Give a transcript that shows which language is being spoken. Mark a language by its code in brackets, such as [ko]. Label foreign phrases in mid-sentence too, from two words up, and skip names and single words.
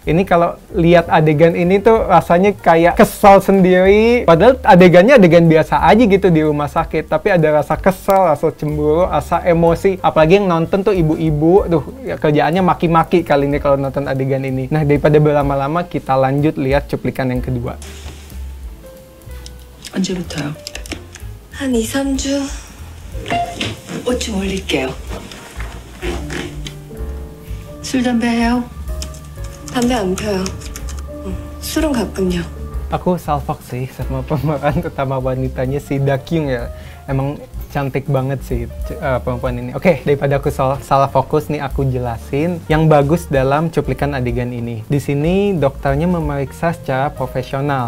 [id] Ini kalau lihat adegan ini tuh rasanya kayak kesal sendiri. Padahal adegannya adegan biasa aja gitu di rumah sakit. Tapi ada rasa kesal, rasa cemburu, rasa emosi. Apalagi yang nonton tuh ibu-ibu. Tuh ya, kerjaannya maki-maki kali ini kalau nonton adegan ini. Nah, daripada berlama-lama kita lanjut lihat cuplikan yang kedua. [ko] 언제부터요? 한 2, 3주. 옷 좀 올릴게요. 술 담배 해요? 담배 안 펴요. 술은 가끔요. [id] Aku salfok sih sama pemeran utama wanitanya si Dakyung ya. Emang cantik banget sih perempuan ini. Oke, daripada aku salah fokus nih, aku jelasin yang bagus dalam cuplikan adegan ini. Di sini dokternya memeriksa secara profesional.